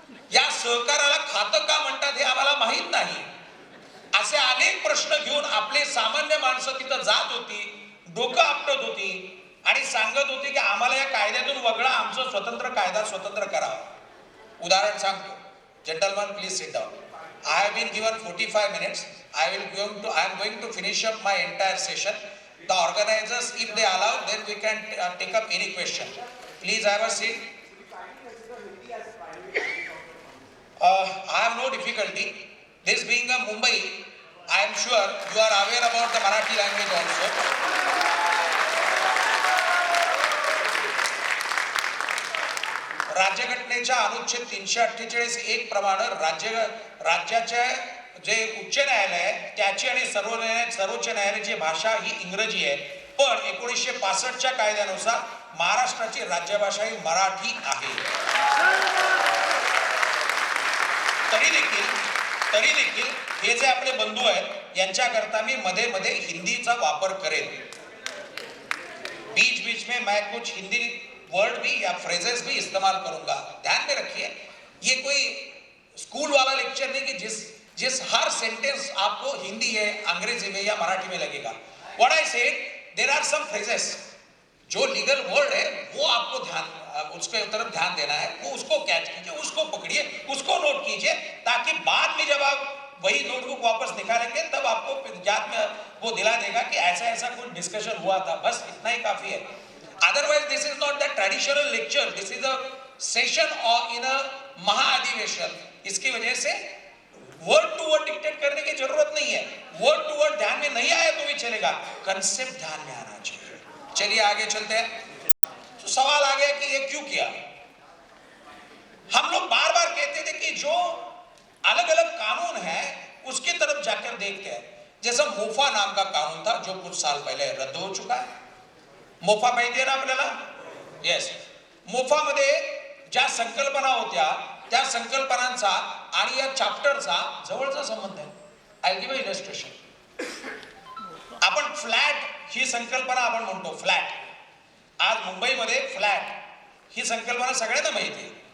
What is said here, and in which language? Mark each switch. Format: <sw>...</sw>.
<mr>या सहकाराला खातं का म्हणतात हे आम्हाला माहीत नाही. असे अनेक प्रश्न घेऊन आपले सामान्य माणसं तिथं जात होती, डोकं आपटत होती आणि सांगत होती की आम्हाला या कायद्यातून वगळा, आमचं स्वतंत्र कायदा स्वतंत्र करावा. उदाहरण सांगतो.</mr> <en>Gentleman please sit down. I have been given 45 minutes. I am going to finish up my entire session. The organizers, if they allow, then we can take up any question. Please have a seat. I have no difficulty. This being a Mumbai, I am sure you are aware about the Marathi language also.</en> <mr>राज्यघटनेच्या अनुच्छेद 348(1) प्रमाणे राज्याच्या जे उच्च न्यायालय आहे त्याची आणि सर्वोच्च न्यायालयाची भाषा ही इंग्रजी आहे. पण 1965च्या कायद्यानुसार महाराष्ट्राची राज्यभाषा ही मराठी आहे. तरी देखील हे जे आपले बंधू आहेत यांच्याकरता मी मध्ये मध्ये हिंदीचा वापर करेन.</mr> <hi>बीच में मैं कुछ हिंदी वर्ड भी या फ्रेजेस भी इस्तेमाल करूंगा. ध्यान में रखिए, ये कोई स्कूल वाला लेक्चर नहीं कि जिस हर सेंटेंस आपको हिंदी है, अंग्रेजी में या मराठी में लगेगा.</hi> <en>what I said, there are some phrases</en> <hi>जो लीगल वर्ड है वो आपको उसके तरफ ध्यान देना है. वो उसको कैच कीजिए, उसको पकड़िए, उसको नोट कीजिए, ताकि बाद में जब आप वही नोटबुक वापस निकालेंगे तब आपको याद में वो दिला देगा कि ऐसा ऐसा कुछ डिस्कशन हुआ था. बस इतना ही काफी है.</hi> <en>Otherwise, this is not the traditional lecture. This is a session or in a महाअधिवेशन.</en> <hi>इसकी वजह से वर्ड टू वर्ड डिक्टेट करने की जरूरत नहीं है. वर्ड टू वर्ड ध्यान में नहीं आया तो भी चलेगा, कंसेप्ट ध्यान में आना चाहिए. चलिए आगे चलते हैं. तो सवाल आ गया कि ये क्यों किया. हम लोग बार बार कहते थे कि जो अलग अलग कानून है उसकी तरफ जाकर देखते हैं. जैसा मोफा नाम का कानून था जो कुछ साल पहले रद्द हो चुका है.</hi> <mr>मोफा माहिती आहे ना आपल्याला.</mr> <en>Yes.</en> <mr>मोफामध्ये ज्या संकल्पना होत्या त्या संकल्पनांचा आणि या चॅप्टरचा जवळचा संबंध आहे.</mr> <en>I give illustration.</en> <mr>आपण फ्लॅट ही संकल्पना आपण म्हणतो फ्लॅट. आज मुंबईमध्ये फ्लॅट ही संकल्पना सगळ्यांना माहिती आहे.</mr>